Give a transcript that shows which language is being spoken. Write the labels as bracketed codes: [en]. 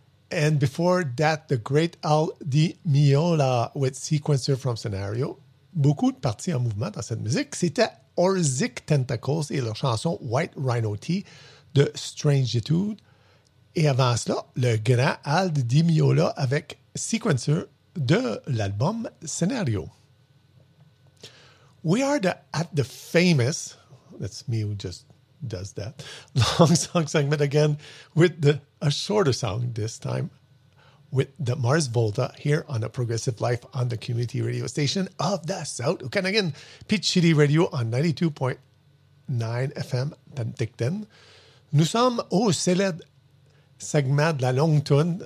[en] And before that, the great Al Di Meola with Sequencer from Scenario. [fr] Beaucoup de parties en mouvement dans cette musique. C'était Orzik Tentacles et leur chanson White Rhino Tea de Strangitude. Et avant cela, le grand Al Di Meola avec Sequencer de l'album Scenario. [en] We are at the famous, that's me who just does that, long song segment again with a shorter song this time with the Mars Volta here on a Progressive Life on the community radio station of the South Okanagan, Pitch City Radio on 92.9 FM Penticton. [fr] Nous sommes au célèbre segment de la longue toune.